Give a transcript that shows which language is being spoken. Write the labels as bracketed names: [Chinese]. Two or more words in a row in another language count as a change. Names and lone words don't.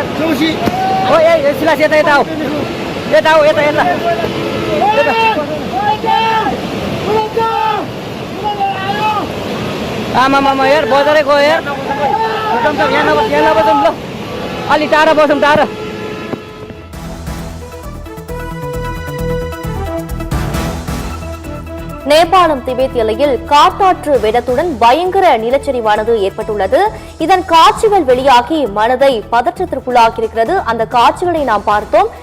[Nepali] ओ ए सिलास यता आऊ, यता आमामामा यार बजारै गयो यार। यहाँ नबसौँ ल, अलि टाढा बसौँ टाढा। [Tamil] நேபாளம் திபெத் எல்லையில் காட்டாற்று வெள்ளத்துடன் பயங்கர நிலச்சரிவானது ஏற்பட்டுள்ளது. இதன் காட்சிகள் வெளியாகி மனதை பதற்றத்திற்குள்ளாகியிருக்கிறது. அந்த காட்சிகளை நாம் பார்த்தோம்.